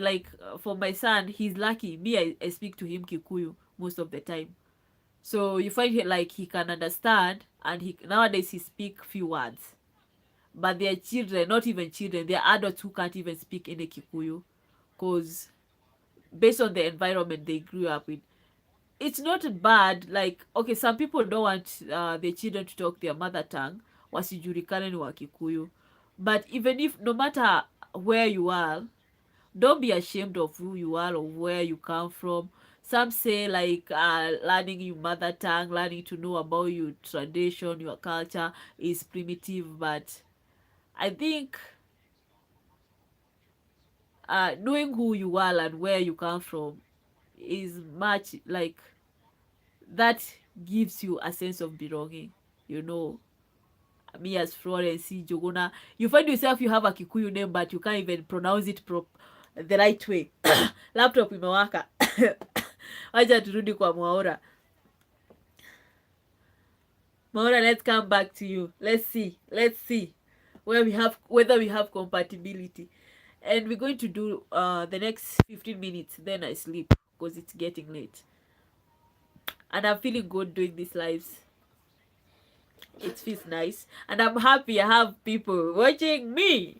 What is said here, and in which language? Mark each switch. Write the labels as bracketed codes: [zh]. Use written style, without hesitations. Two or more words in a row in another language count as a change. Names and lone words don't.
[en] Like, for my son, he's lucky. Me, I speak to him Kikuyu most of the time, so you find like he can understand, and he nowadays he speak few words. But their children, not even children, they're adults who can't even speak any Kikuyu, because based on the environment they grew up with. It's not bad. Like, okay, some people don't want their children to talk their mother tongue, [sw] wasijulikane ni wa Kikuyu. [en] But even if, no matter where you are, don't be ashamed of who you are or where you come from. Some say, like, learning your mother tongue, learning to know about your tradition, your culture is primitive, but I think knowing who you are and where you come from is much, like, that gives you a sense of belonging. You know, me as Florence Jogona, you find yourself, you have a Kikuyu name, but you can't even pronounce it the right way. [sw] Laptop imewaka. Wacha turudi kwa Mwaura. [en] Mwaura, let's come back to you. Let's see whether we have compatibility. And we're going to do the next 15 minutes, then I sleep because it's getting late. And I'm feeling good doing these lives. It feels nice, and I'm happy I have people watching me.